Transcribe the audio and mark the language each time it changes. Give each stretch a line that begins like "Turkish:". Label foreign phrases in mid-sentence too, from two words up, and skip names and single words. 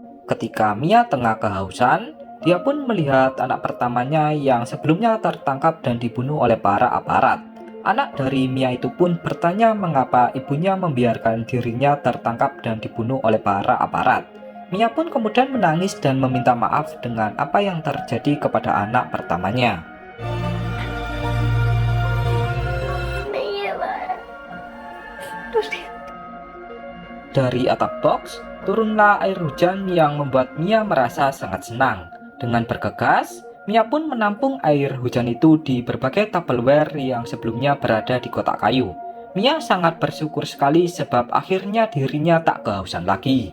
Indonesian: Ketika Mia tengah kehausan, dia pun melihat anak pertamanya yang sebelumnya tertangkap dan dibunuh oleh para aparat. Anak dari Mia itu pun bertanya mengapa ibunya membiarkan dirinya tertangkap dan dibunuh oleh para aparat. Mia pun kemudian menangis dan meminta maaf dengan apa yang terjadi kepada anak pertamanya.
Spanish: Me lleva. Lo siento.
Indonesian: Dari atap box, turunlah air hujan yang membuat Mia merasa sangat senang. Dengan bergegas, Mia pun menampung air hujan itu di berbagai Tupperware yang sebelumnya berada di kotak kayu. Mia sangat bersyukur sekali sebab akhirnya dirinya tak kehausan lagi.